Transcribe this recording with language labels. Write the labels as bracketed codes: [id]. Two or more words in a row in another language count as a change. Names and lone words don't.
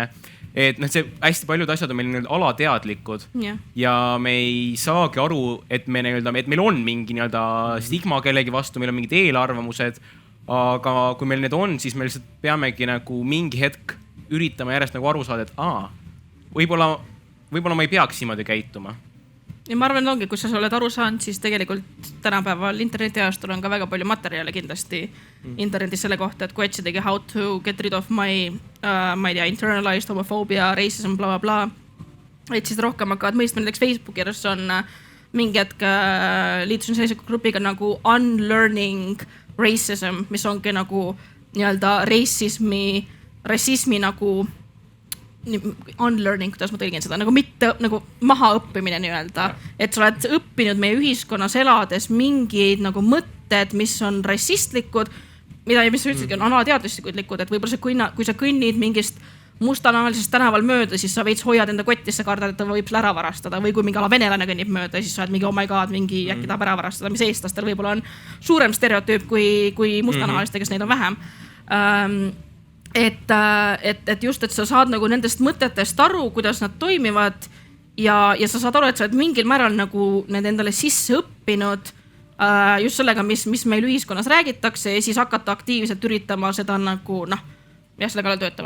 [et] Et see hästi paljud asjad on meil alateadlikud ja me ei saagi aru, et meil on mingi stigma kellegi vastu, meil on mingid eelarvamused, aga kui meil need on, siis me lihtsalt peamegi nagu mingi hetk üritama järjest nagu aru saada, et võib-olla ma ei peaks niimoodi käituma. Ja ma arvan, ongi, kui sa oled aru saanud, siis tegelikult tänapäeval internetiajastul on ka väga palju materjale kindlasti internetis selle kohta, et kui otsidagi [en] how to get rid of my internalized homophobia, racism, [et] bla, bla, bla. Et siis rohkem hakkavad mõistma, näiteks Facebooki järjest on mingi hetk liitusin sellise grupiga nagu [en] unlearning racism, [et] mis ongi nagu nii-öelda rassismi nagu unlearning, kuidas ma tõlgin seda, nagu mitte nagu maha õppimine nii-öelda. Et sa oled õppinud meie ühiskonnas elades mingid nagu mõtted, mis on rassistlikud, mis üldsegi on alateaduslikud, et võib-olla kui sa kõnnid mingist mustanahalisest tänaval mööda, siis sa veits hoiad enda kottisse, kardad, et ta võib ära varastada. Või kui mingi venelane kõnnib mööda, siis sa oled mingi [en] oh my god, [et] mingi äkki tahab ära varastada, mis eestlastel võib-olla on suurem stereotüüp kui mustanahaliste, kes neid on vähem. Et just, et sa saad nagu nendest mõtetest aru, kuidas nad toimivad ja sa saad aru, et sa oled mingil määral nagu need endale sisse õppinud just sellega, mis meil ühiskonnas räägitakse ja siis hakata aktiivselt üritama seda nagu selle kallal töötama.